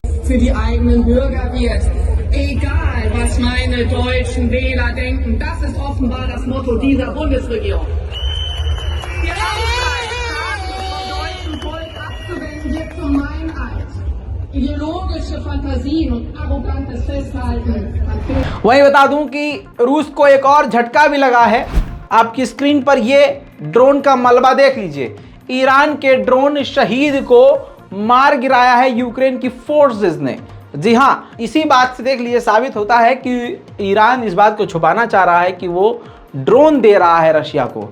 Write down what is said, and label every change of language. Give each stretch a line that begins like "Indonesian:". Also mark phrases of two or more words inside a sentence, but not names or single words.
German: Für die eigenen Bürger wird. Egal, was meine deutschen Wähler denken, das ist offenbar das Motto dieser Bundesregierung. Die Aufgabe, vom deutschen Volk abzuwenden, wird zur Meinheit. Ideologische Fantasien und arrogantes Festhalten an
Hindi: वहीं बता दूं कि रूस को एक और झटका भी लगा है। आपकी स्क्रीन पर ये ड्रोन का मलबा देख लीजिए। ईरान के ड्रोन शहीद को मार गिराया है यूक्रेन की फोर्सेस ने। जी हाँ, इसी बात से देख लीजिए साबित होता है कि ईरान इस बात को छुपाना चाह रहा है कि वो ड्रोन दे रहा है रशिया को।